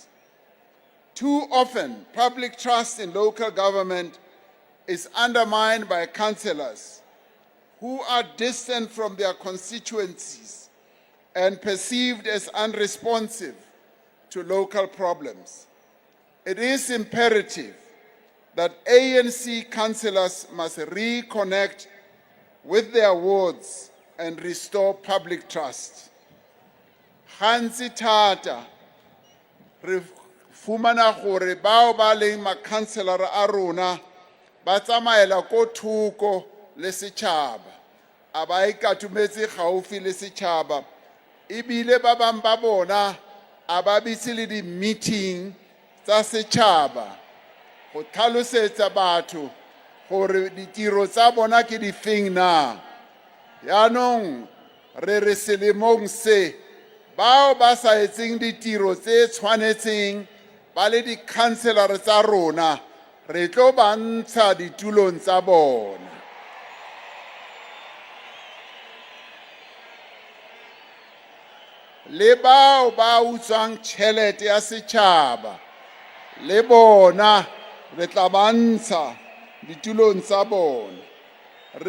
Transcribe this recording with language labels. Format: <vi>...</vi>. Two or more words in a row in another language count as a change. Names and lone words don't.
<en>Too often, public trust in local government is undermined by councillors who are distant from their constituencies and perceived as unresponsive to local problems. It is imperative that ANC councillors must reconnect with their wards and restore public trust.</en> <tn>Gantsi thata re fumana gore bao ba leng makhanselara a rona ba tsamaela ko thoko le setšhaba, a ba ikatumetse gaufi le setšhaba, ebile ba bang ba bona a ba bitse le di-meeting tsa setšhaba go tlhalosetsa batho gore ditiro tsa bona ke di feng na. Yaanong re re selemong se bao ba sa etseng ditiro tse tshwanetseng ba le di-councillor tsa rona re tlo ba ntsha ditulong tsa bona. Le bao ba utswang tšhelete ya setšhaba le bona re tla ba ntsha ditulong tsa bona.</tn>